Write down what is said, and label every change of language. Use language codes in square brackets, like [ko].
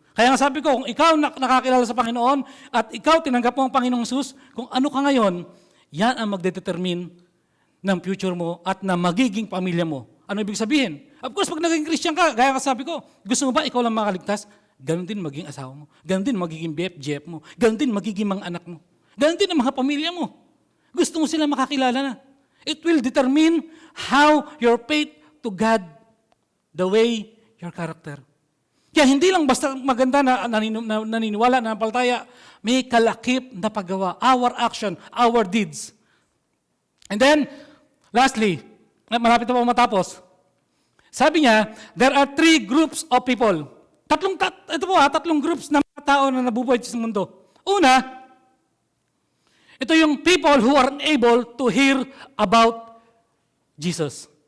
[tl] Kaya nga sabi ko, kung ikaw nakakilala sa Panginoon at ikaw tinanggap mo ang Panginoong Jesus, kung ano ka ngayon, yan ang magdedetermine ng future mo at na magiging pamilya mo. Ano ibig sabihin? Of course, pag naging Christian ka, gaya ka sabi ko, gusto mo ba ikaw lang makaligtas? Ganon din magiging asawa mo. Ganon din magiging BF mo. Ganon din magiging mga anak mo. Ganon din ang mga pamilya mo. Gusto mo sila makakilala na. [en] It will determine how your faith to God, the way your character. [tl] Kaya hindi lang basta maganda na naniniwala, na napalataya, may kalakip na paggawa. [en] Our action, our deeds. And then, lastly, [tl] malapit na po matapos. Sabi niya, [en] there are 3 groups of people. [tl] Tatlong groups ng mga tao na nabubuhay sa mundo. Una, ito yung [en] people who are unable to hear about Jesus.